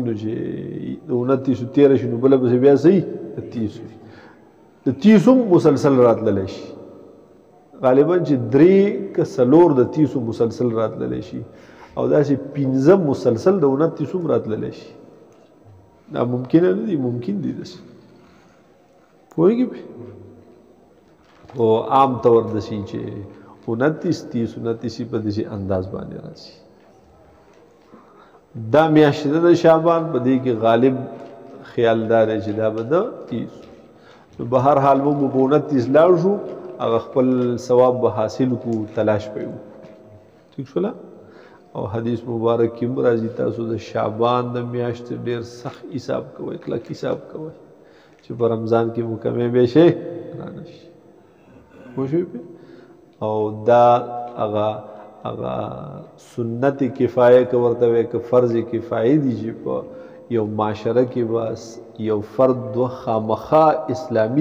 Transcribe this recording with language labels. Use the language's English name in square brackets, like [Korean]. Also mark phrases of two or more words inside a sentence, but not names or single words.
[Pashto] نو چې د 29 تېره شي نو بله پسې بیا صحیح د 30 وي د 30 هم مسلسل راتللی شي غالبا چې 3 که 4 د 30 مسلسل راتللی شي او داسې 15 مسلسل د 29 هم راتللی شي دا ممکنه نه دي ممکن دي داسې پوهېږي پې او عام طور داسې چې 29 30 29 په داسې انداز باندې راځي دا میاشت ده د شعبان په دې کې غالب خیال دار چې دا به د 30 نو به هر حال موږ په 29 لاړ شو هغه خپل ثواب به حاصل کو تلاش پیو ٹھیک شولا او حدیث مبارک کې راځي تاسو د شعبان د میاشت ډیر سخت حساب کوئ کلک حساب کوئ چې په رمضان کې مکمل به شي رانشي خوشوي او دا هغه سنت کفایه که ورته وایي که فرض کفایه دي چې په یو معاشره کې بس یو فرد خامخا اسلامی